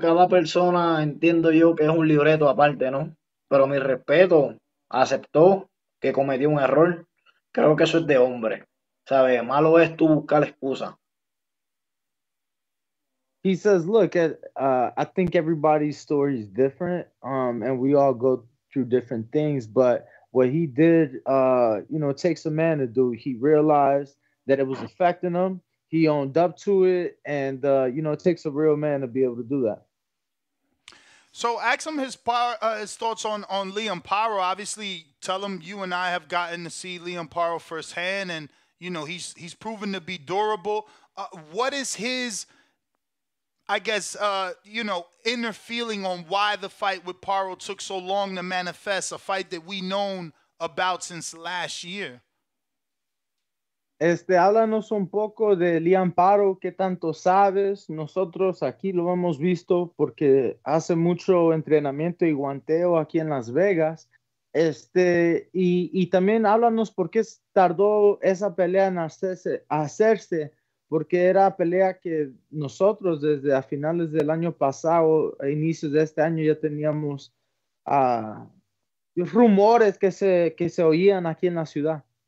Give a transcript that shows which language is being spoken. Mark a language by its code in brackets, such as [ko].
[es] Cada persona entiendo yo que es un libreto aparte, ¿no? Pero mi respeto, aceptó que cometió un error. Creo que eso es de hombre, ¿sabes? Malo es tú buscar excusa. [en] He says, "Look, I think everybody's story is different, and we all go through different things. But what he did, it takes a man to do. He realized that it was affecting him. He owned up to it, and it takes a real man to be able to do that." So ask him his thoughts on Liam Paro. Obviously, tell him you and I have gotten to see Liam Paro firsthand, and he's proven to be durable. What is his, I guess, inner feeling on why the fight with Paro took so long to manifest? A fight that we known about since last year. [es] Háblanos un poco de Liam Paro, qué tanto sabes. Nosotros aquí lo hemos visto porque hace mucho entrenamiento y guanteo aquí en Las Vegas. Y también háblanos por qué tardó esa pelea en hacerse, porque era pelea que nosotros desde a finales del año pasado, a inicios de este año, ya teníamos rumores que se oían aquí en la ciudad.